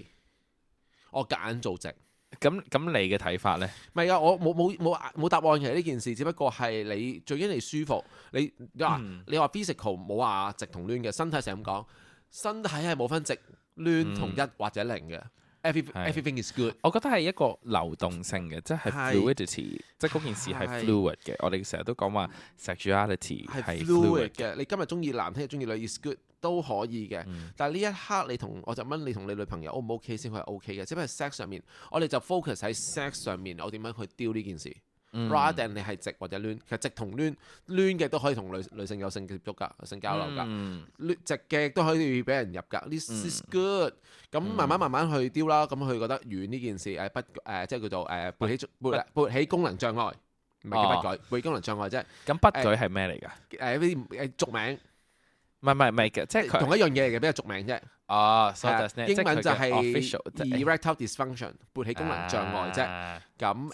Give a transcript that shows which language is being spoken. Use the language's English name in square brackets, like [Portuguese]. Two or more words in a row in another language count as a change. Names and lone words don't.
[Cantonese] 我夾硬做直。咁你嘅睇法咧？唔係啊，我冇答案嘅呢件事，只不過係你最緊你舒服。你話 physical 冇話直同攣嘅，身體成日咁講，身體係冇分直攣同一或者零嘅。 [English] Everything is good。 [Cantonese] 我覺得係一個流動性嘅，即係 fluidity，即係嗰件事係 fluid 嘅。我哋成日都講話 sexuality 係 fluid 嘅。你今日中意男，聽日中意女 [English] is good [Cantonese] 都可以嘅。但係呢一刻我就問你同你女朋友 O 唔 OK 先，佢係 OK 嘅。只不過 sex 上面，我哋就 focus 喺 sex 上面，我點樣去丟呢件事。 [English] rather than [Cantonese] 你係直或者攣，其實直同攣嘅都可以同女性有性接觸㗎，性交流㗎。直嘅都可以俾人入㗎。 [English] This is good。 [Cantonese] 咁慢慢去丟啦。咁佢覺得遠呢件事即係叫做勃起功能障礙，唔係叫不舉，勃起功能障礙啫。咁不舉係咩嚟㗎？啲俗名。唔係嘅，即係同一樣嘢嚟嘅，比較俗名啫。英文就係 [English] erectile dysfunction， [Cantonese] 勃起功能障礙啫。咁